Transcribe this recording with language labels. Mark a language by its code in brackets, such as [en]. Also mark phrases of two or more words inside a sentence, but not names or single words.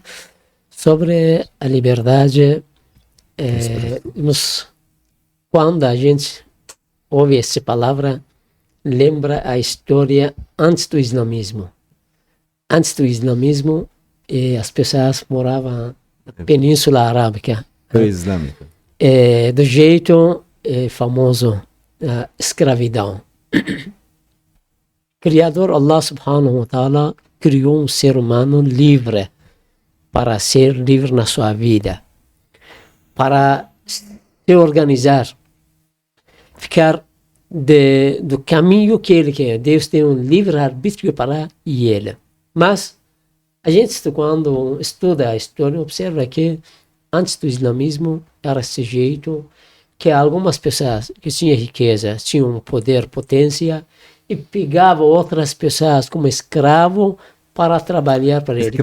[pt] Sobre a liberdade, quando a gente ouve essa palavra, lembra a história antes do islamismo. Antes do islamismo, as pessoas moravam na Península Arábica. Pré-islâmica. Do jeito famoso, escravidão. Criador [ar] الله سبحانه وتعالى [pt] criou um ser humano livre, para ser livre na sua vida, para se organizar, ficar do caminho que ele quer. Deus tem um livre-arbítrio para ele. Mas a gente, quando estuda a história, observa que antes do islamismo era esse jeito, que algumas pessoas que tinham riqueza, tinham poder, potência, e pegavam outras pessoas como escravo para trabalhar para ele.